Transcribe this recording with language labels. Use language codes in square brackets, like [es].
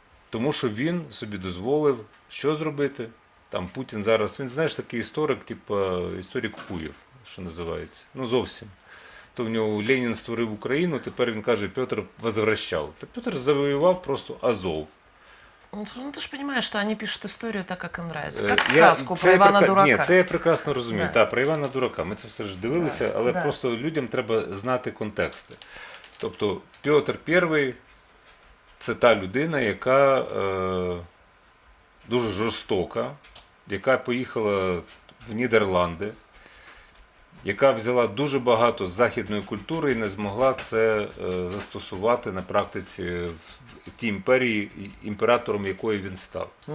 [uk] Тому що він собі дозволив, що зробити. Там Путін зараз, він, знаєш, такий історик, історик Куєв, що називається. Зовсім. То в нього Ленін створив Україну, тепер він каже, Петр возвращав. Та Петр завоював просто Азов. [ru] Ты же понимаешь, что они пишут историю так, как им нравится. Как сказку про Івана Дурака. [uk] Ні, це я прекрасно розумію. Так, про Івана Дурака. Ми це все ж дивилися, але просто людям треба знати контексти. Тобто Петр І – це та людина, яка дуже жорстока, яка поїхала в Нідерланди, яка взяла дуже багато західної культури і не змогла це застосувати на практиці в тій імперії, імператором якої він став.